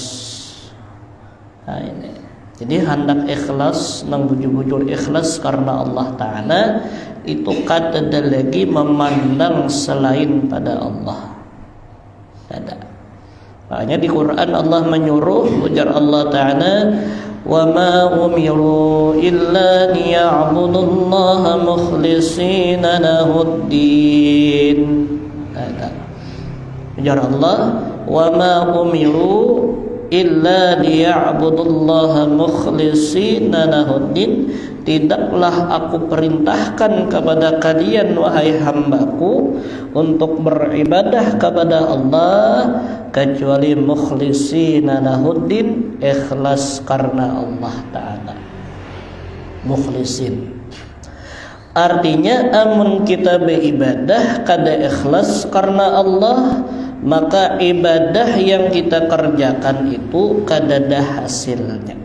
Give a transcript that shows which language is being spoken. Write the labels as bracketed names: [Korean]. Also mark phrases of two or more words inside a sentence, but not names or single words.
[Banjar] Nah, ini. Jadi hendak ikhlas, nang bujur-bujur ikhlas karena Allah Ta'ala, itu kada lagi memandang selain pada Allah. Ada. Makanya di Quran Allah menyuruh, ujar Allah Ta'ala, [Arabic] وَمَا أُمِرُوا إِلَّا لِيَعْبُدُوا اللَّهَ مُخْلِصِينَ لَهُ الدِّينَ. Ujar Allah, وَمَا أُمِرُوا إِلَّا لِيَعْبُدُوا اللَّهَ مُخْلِصِينَ لَهُ الدِّينَ. [Indonesian] Tidaklah aku perintahkan kepada kalian wahai hambaku untuk beribadah kepada Allah kecuali [Arabic] مخلصين له الدين, [Indonesian] ikhlas karena Allah Ta'ala. [Banjar] Mukhlisin artinya amun kita beribadah kada ikhlas karena Allah, maka ibadah yang kita kerjakan itu kada ada hasilnya.